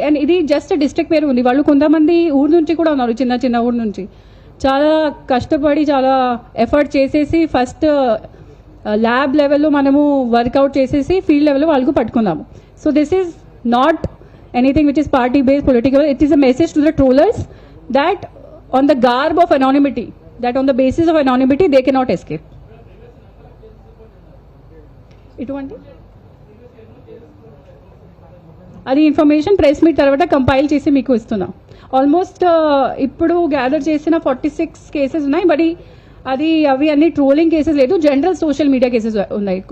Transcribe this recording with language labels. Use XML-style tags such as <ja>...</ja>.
<te>And ఇది just district పేరు ఉంది. వాళ్ళు కొంతమంది ఊరు నుంచి కూడా ఉన్నారు, చిన్న చిన్న ఊరు నుంచి. చాలా కష్టపడి చాలా ఎఫర్ట్ చేసేసి ఫస్ట్ ల్యాబ్ లెవెల్లో మనము వర్కౌట్ చేసేసి ఫీల్డ్ లెవెల్లో వాళ్ళకు పట్టుకున్నాము.</te> <en>So this is not anything which is party based political. It is a message to the trollers that on the garb of anonymity, that on the basis of anonymity they cannot escape.</en> <te>ఇటువంటి అది information press meet తర్వాత compile చేసి మీకు ఇస్తున్నాం. Almost ఇప్పుడు gather చేసిన 46 cases ఉన్నాయి, but అవి అన్ని ట్రోలింగ్ కేసెస్ లేదు, జనరల్ సోషల్ మీడియా కేసెస్ ఉన్నాయి.</te>